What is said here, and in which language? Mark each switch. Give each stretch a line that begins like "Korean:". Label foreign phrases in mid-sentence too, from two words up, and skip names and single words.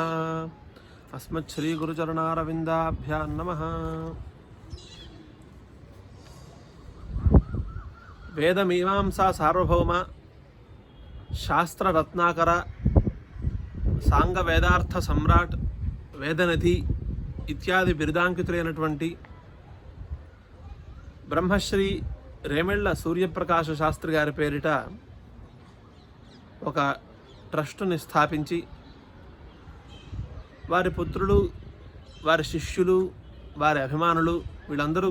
Sanskrit: अस्मत् श्री गुरुचरणारविन्दाभ्यां नमः। वेदमीमांसा सार्वभौम शास्त्र रत्नाकर सांग वेदार्थ सम्राट वेदनिधि
Telugu: ఇత్యాది బిరుదాంకితులైనటువంటి బ్రహ్మశ్రీ రేమెళ్ల సూర్యప్రకాశ శాస్త్రి గారి పేరిట ఒక ట్రస్టుని స్థాపించి వారి పుత్రులు, వారి శిష్యులు, వారి అభిమానులు వీళ్ళందరూ